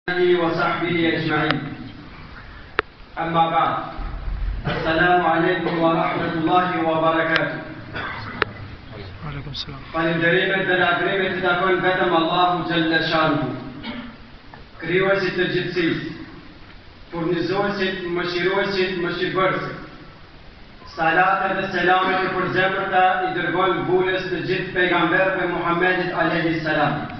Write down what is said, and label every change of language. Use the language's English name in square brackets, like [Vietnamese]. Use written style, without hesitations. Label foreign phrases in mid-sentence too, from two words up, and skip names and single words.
[Arabic] وصحبه أجمعين. أما بعد، السلام عليكم ورحمة الله وبركاته. وعليكم السلام. [Albanian] Falënderimet dhe lavdërimet I takojnë vetëm Allahu [Arabic] جل شأنه, [Albanian] krijuesit të gjithësisë, furnizuesit, mëshiruesit, mëshirbërësit. Salatet dhe selamet e përzemërta I dërgojnë bulës të gjithë pejgamberëve Muhammedit [Arabic] عليه السلام.